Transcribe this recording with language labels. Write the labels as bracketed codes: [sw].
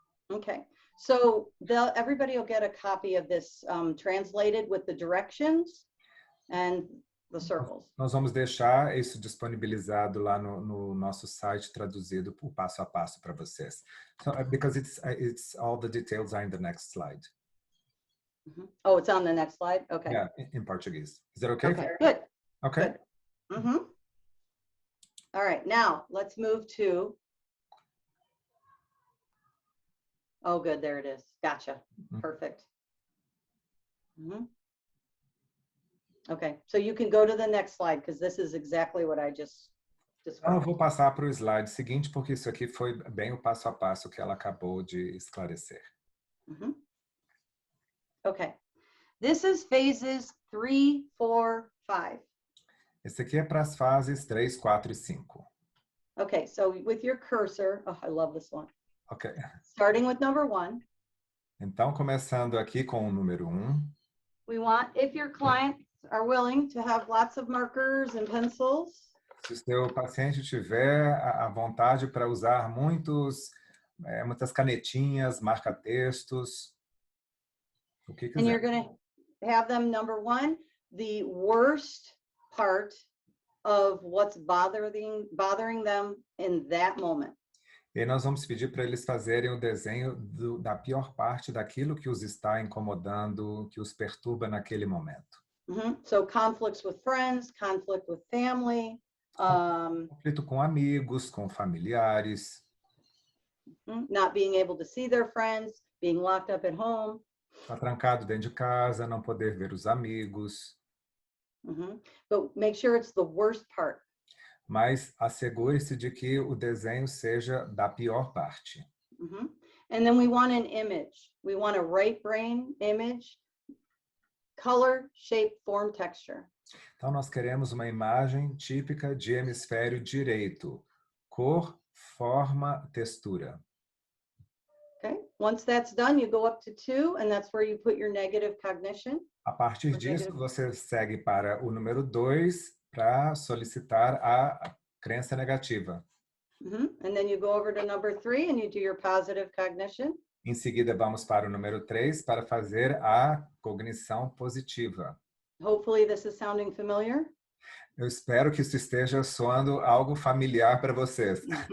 [en] Okay, so everybody will get a copy of this translated with the directions and the circles. [pt] Nós vamos deixar isso disponibilizado lá no nosso site, traduzido o passo a passo para vocês. [en] So, because it's all the details are in the next slide. Oh, it's on the next slide? Okay. Yeah, in Portuguese. Is that okay? Okay, good. Okay. Good. All right, now let's move to. Oh, good, there it is. Gotcha. Perfect. Okay, so you can go to the next slide because this is exactly what I just [pt] Então, eu [en] described. [pt] vou passar para o slide seguinte, porque isso aqui foi bem o passo a passo que ela acabou de esclarecer. [en] Mhm. Okay, this is phases 3, 4, 5. [pt] Esse aqui é para as fases 3, 4 e 5. [en] Okay, so with your cursor, oh, I love this one. Ok. Starting with number 1, [pt] Então, começando aqui com o número 1. [en] we want, if your clients are willing to have lots of markers and pencils, [pt] Se o seu paciente tiver a vontade para usar muitas canetinhas, marca-textos, o que [en] and you're [pt] quiser. [en] going to have them, number 1, the worst part of what's bothering them in that moment. [pt] E aí nós vamos pedir para eles fazerem o desenho da pior parte daquilo que os está incomodando, que os perturba naquele momento. [en] So conflicts with friends, conflict with family, [pt] Conflito com amigos, com familiares, [en] not being able to see their friends, being locked up at home. [pt] estar trancado dentro de casa, não poder ver os amigos. [en] But make sure it's the worst part. [pt] Mas assegure-se de que o desenho seja da pior parte. [en] And then we want an image. We want a right brain image, color, shape, form, texture. [pt] Então, nós queremos uma imagem típica de hemisfério direito. Cor, forma, textura. [en] Okay. Once that's done, you go up to 2, and that's where you put your negative cognition. [pt] A partir disso, você segue para o número 2 para solicitar a crença negativa. [en] And then you go over to number 3 and you do your positive cognition. [pt] Em seguida, vamos para o número 3 para fazer a cognição positiva. [en] Hopefully this is sounding familiar. [pt] Eu espero que isso esteja soando algo familiar para vocês.